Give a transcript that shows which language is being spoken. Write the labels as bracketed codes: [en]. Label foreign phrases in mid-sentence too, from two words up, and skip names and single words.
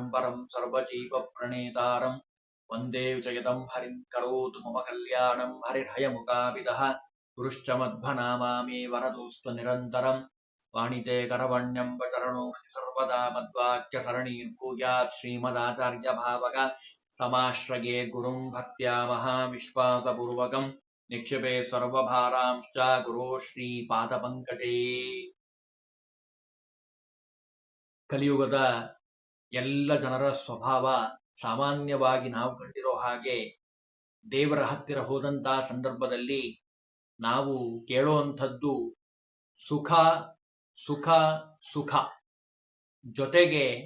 [sa] परं सर्वजीवप्रणेतारं वन्दे विजयदं हरिं करोतु मम कल्याणं हरिर्हयमुखाविदः गुरुश्च मध्वनामामे वरदोऽस्तु निरन्तरं वाणिते करवण्यं वचरणो सर्वदा मद्वाक्यसरणीर्भूयात् श्रीमदाचार्यभावक समाश्रये गुरुं भक्त्या महाविश्वासपूर्वकं निक्षिपे सर्वभारांश्च गुरो ಶ್ರೀಪಾದಪಂಕಜೇ। [kn] ಕಲಿಯುಗದ ಎಲ್ಲ ಜನರ ಸ್ವಭಾವ ಸಾಮಾನ್ಯವಾಗಿ ನಾವು ಕಂಡಿರೋ ಹಾಗೆ ದೇವರ ಹತ್ತಿರ ಹೋದಂತಹ ಸಂದರ್ಭದಲ್ಲಿ ನಾವು ಕೇಳುವಂಥದ್ದು ಸುಖ ಸುಖ ಸುಖ, ಜೊತೆಗೆ